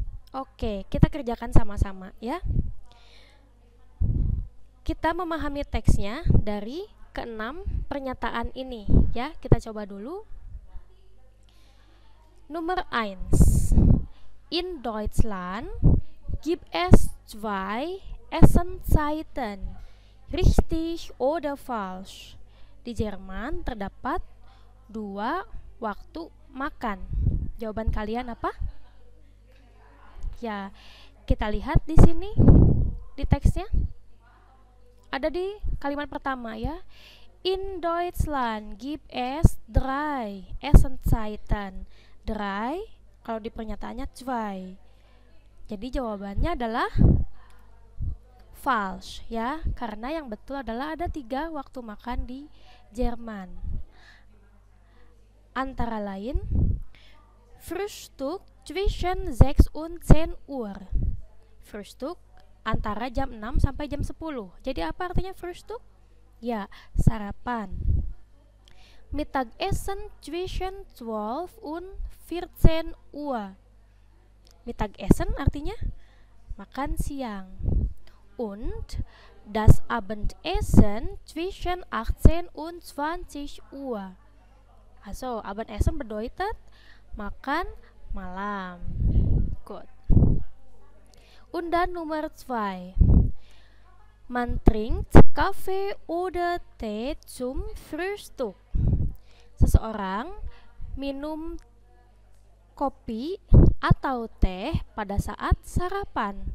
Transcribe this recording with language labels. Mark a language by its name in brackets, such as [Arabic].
[Indonesian] Oke, kita kerjakan sama-sama ya. Kita memahami teksnya dari ke-6 pernyataan ini ya. Kita coba dulu. Nomor 1. [German] In Deutschland gibt es 2 Essenszeiten, richtig oder falsch. [Indonesian] Di Jerman terdapat 2 waktu makan. Jawaban kalian apa? Ya, kita lihat di sini di teksnya. Ada di kalimat pertama ya. [German] In Deutschland gibt es 3 Essenszeiten. [Indonesian] 3 kalau di pernyataannya 2. Jadi jawabannya adalah false ya, karena yang betul adalah ada 3 waktu makan di Jerman. Antara lain [German] Frühstück zwischen 6 und 10 Uhr. [Indonesian] Frühstück antara jam 6 sampai jam 10. Jadi apa artinya Frühstück? Ya, sarapan. [German] Mittagessen zwischen 12 und 14 Uhr. [Indonesian] Mittagessen artinya makan siang. [German] Und das Abendessen zwischen 18 und 20 Uhr. Also, Abendessen bedeutet [Indonesian] makan malam. [German] Gut. Und dann Nummer 2. Man trinkt Kaffee oder Tee zum Frühstück. [Indonesian] Seseorang minum kopi atau teh pada saat sarapan.